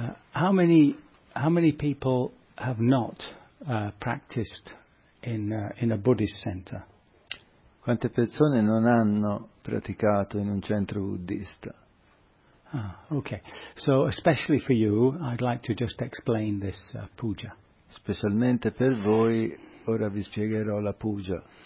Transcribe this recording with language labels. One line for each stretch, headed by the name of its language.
English: How many people have not practiced in a Buddhist center?
Italian: Quante persone non hanno praticato in un centro buddista?
English: Ah, okay. So especially for you, I'd like to just explain this puja.
Italian: Specialmente per voi, ora vi spiegherò la puja.